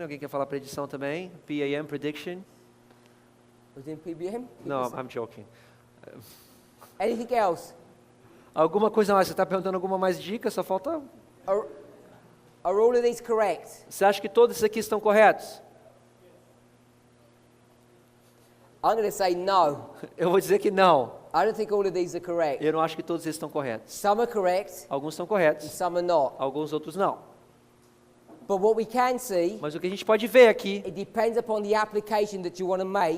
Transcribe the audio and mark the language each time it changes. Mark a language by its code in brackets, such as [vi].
[pt] Alguém quer falar predição também? [en] PAM, prediction. Was it in PBM? No, I'm joking. Anything else? [pt] Alguma coisa mais? Você está perguntando alguma mais dica? Só falta... [en] Are all of these correct? [pt] Você acha que todos esses aqui estão corretos? [en] I'm going to say no. [pt] Eu vou dizer que não. [en] I don't think all of these are correct. [pt] Eu não acho que todos eles estão corretos. [en] Some are correct, [pt] Alguns estão [en] and [pt] corretos, [en] some are not. [pt] alguns outros não. [en] But what we can see, [pt] Mas o que a gente pode ver aqui [en] it depends upon the application that you want to make.